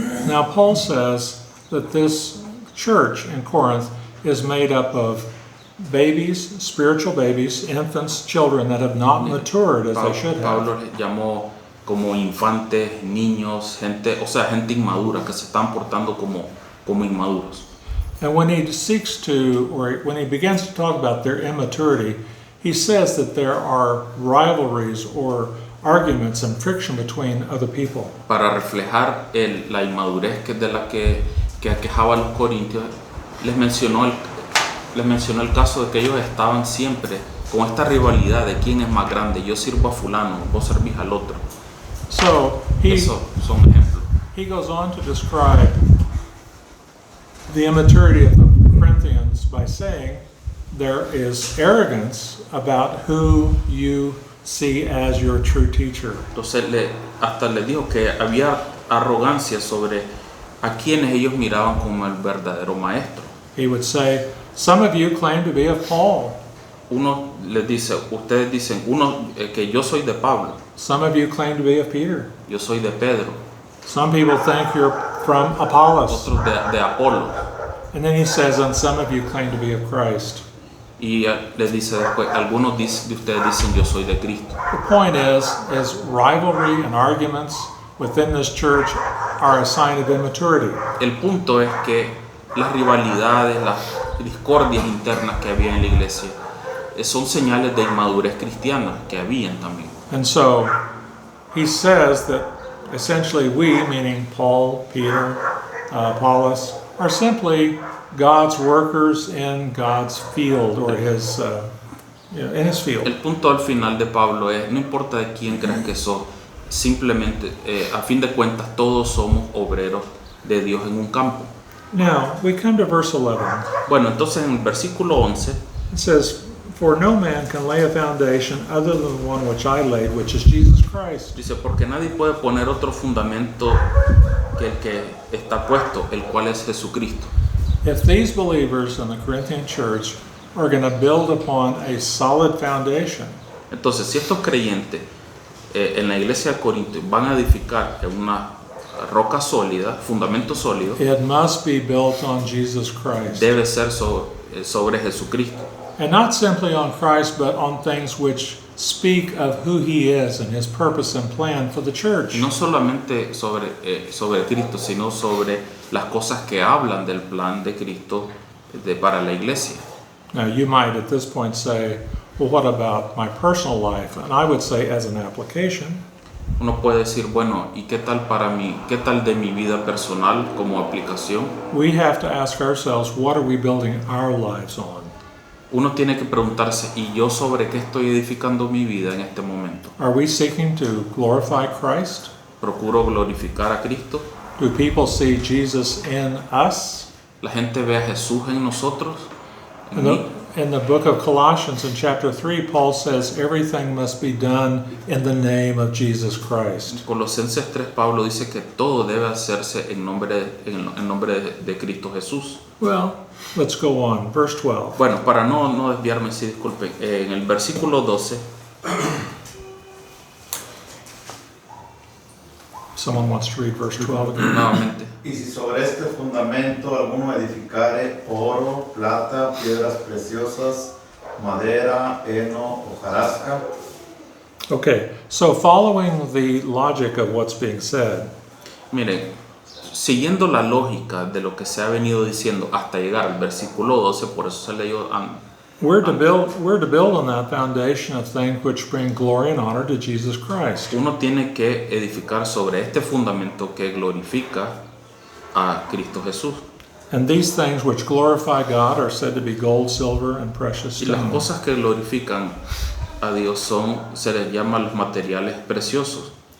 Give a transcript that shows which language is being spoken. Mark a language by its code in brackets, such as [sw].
[en] Now Paul says that this church in Corinth is made up of babies, spiritual babies, infants, children that have not matured as they should have. [es] Pablo les llamó como infantes, niños, gente inmadura, que se están portando como inmaduros. [en] And when he seeks to, or when he begins to talk about their immaturity, he says that there are rivalries or arguments and friction between other people. [es] Para reflejar la inmadurez de la que aquejaba a los corintios, les mencionó el caso de que ellos estaban siempre con esta rivalidad de quién es más grande. Yo sirvo a fulano, vos servís al otro. [en] So [es] Eso son ejemplos. [en] he goes on to describe the immaturity of the Corinthians by saying there is arrogance about who you see as your true teacher. [es] Entonces hasta les dijo que había arrogancia sobre a quienes ellos miraban como el verdadero maestro. [en] He would say, some of you claim to be of Paul. [es] Uno les dice, ustedes dicen, que yo soy de Pablo, [en] Some of you claim to be of Peter. [es] yo soy de Pedro, [en] Some people think you're from Apollos. [es] otros de Apolo. [en] And then he says, and some of you claim to be of Christ. [es] Y les dice después, algunos de ustedes dicen yo soy de Cristo. [en] The point is rivalry and arguments within this church are a sign of immaturity. [es] El punto es que las rivalidades, las discordias internas que había en la iglesia son señales de inmadurez cristiana que habían también. [en] And so he says that essentially we, meaning Paul, Peter, Apollos, are simply God's workers in God's field or his, in his field. [es] El punto al final de Pablo es, no importa de quién creas que sos, simplemente, a fin de cuentas, todos somos obreros de Dios en un campo. [en] Now, we come to verse 11. [es] Bueno, entonces en el versículo 11 [en] It says, for no man can lay a foundation other than the one which I laid, which is Jesus Christ. [es] dice, porque nadie puede poner otro fundamento que el que está puesto, el cual es Jesucristo. [en] If these believers in the Corinthian church are going to build upon a solid foundation, [es] Entonces, si estos creyentes en la iglesia de Corinto van a edificar en una roca sólida, fundamento sólido, [en] it must be built on Jesus Christ. [es] debe ser sobre Jesucristo. [en] And not simply on Christ, but on things which speak of who he is and his purpose and plan for the church. [es] Y no solamente sobre Cristo, sino sobre las cosas que hablan del plan de Cristo para la iglesia. [en] Now, you might at this point say, well, what about my personal life? And I would say, as an application, [es] Uno puede decir, bueno, ¿y qué tal para mí? ¿Qué tal de mi vida personal como aplicación? [en] we have to ask ourselves, what are we building our lives on? [es] Uno tiene que preguntarse, ¿y yo sobre qué estoy edificando mi vida en este momento? [en] Are we seeking to glorify Christ? [es] ¿Procuro glorificar a Cristo? [en] Do people see Jesus in us? [es] ¿La gente ve a Jesús en nosotros? ¿En mí? [en] In the book of Colossians in chapter 3, Paul says everything must be done in the name of Jesus Christ. [es] En Colosenses 3, Pablo dice que todo debe hacerse en nombre de Cristo Jesús. [en] Well, let's go on. Verse 12. [es] Bueno, para no desviarme, sí, disculpen, en el versículo 12, [en] Someone wants to read verse 12 again. [es] nuevamente, Y si sobre este fundamento alguno edificare oro, plata, piedras preciosas, madera, heno, hojarasca. [en] Okay, so following the logic of what's being said, [es] miren, siguiendo la lógica de lo que se ha venido diciendo hasta llegar al versículo 12, por eso se leyó [en] we're to build on that foundation of things which bring glory and honor to Jesus Christ. [es] uno tiene que edificar sobre este fundamento que glorifica a Cristo Jesús. [en] And these things which glorify God are said to be gold, silver, and precious [es] Y las [en] stones. [es] cosas que glorifican a Dios se les llama los materiales preciosos.